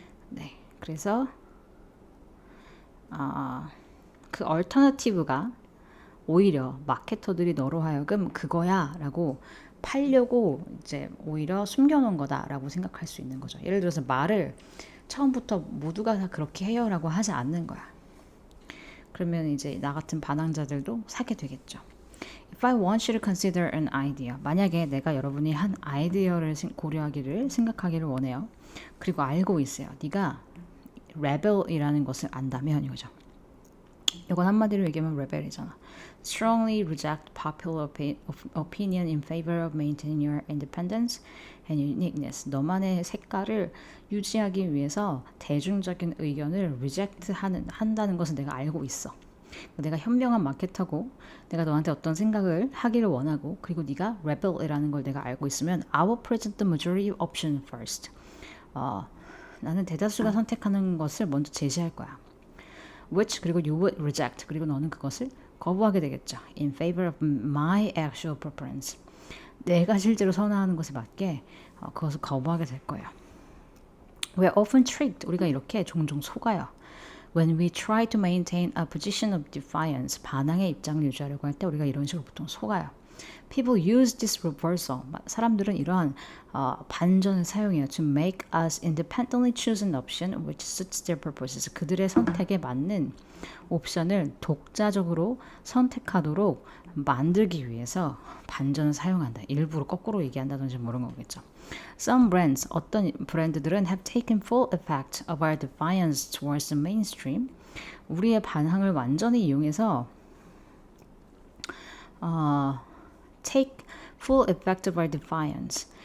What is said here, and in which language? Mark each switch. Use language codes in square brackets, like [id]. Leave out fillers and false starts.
[ko] 네, 그래서 그 얼터너티브가 오히려 마케터들이 너로 하여금 그거야라고 팔려고 이제 오히려 숨겨놓은 거다라고 생각할 수 있는 거죠. 예를 들어서 말을 처음부터 모두가 다 그렇게 해요라고 하지 않는 거야. 그러면 이제 나 같은 반항자들도 사게 되겠죠. [en] If I want you to consider an idea. [ko] 만약에 내가 여러분이 한 아이디어를 고려하기를 생각하기를 원해요. 그리고 알고 있어요. 네가 rebel이라는 것을 안다면 이거죠. 이건 한마디로 얘기하면 rebel이잖아. [en] Strongly reject popular opinion in favor of maintaining your independence and uniqueness. [ko] 너만의 색깔을 유지하기 위해서 대중적인 의견을 reject 한다는 것은 내가 알고 있어. 내가 현명한 마케터고 내가 너한테 어떤 생각을 하기를 원하고 그리고 네가 rebel이라는 걸 내가 알고 있으면 [en] I will present the majority option first. [ko] 나는 대다수가 선택하는 것을 먼저 제시할 거야. [en] Which [ko] 그리고 [en] you would reject [ko] 그리고 너는 그것을 거부하게 되겠죠. [en] In favor of my actual preference. [ko] 내가 실제로 선호하는 것에 맞게 그것을 거부하게 될 거예요. [en] We're often tricked. [ko] 우리가 이렇게 종종 속아요. [en] When we try to maintain a position of defiance. [ko] 반항의 입장을 유지하려고 할 때 우리가 이런 식으로 보통 속아요. [en] People use this reversal. [ko] 사람들은 이러한 반전을 사용해요. [en] To make us independently choose an option which suits their purposes. [ko] 그들의 선택에 맞는 옵션을 독자적으로 선택하도록 만들기 위해서 반전을 사용한다. 일부러 거꾸로 얘기한다든지 모르는 거겠죠. [en] Some brands, [ko] 어떤 브랜드들은 [en] have taken full effect of our defiance towards the mainstream. [ko] 우리의 반항을 완전히 이용해서 [en] take full effect of our defiance.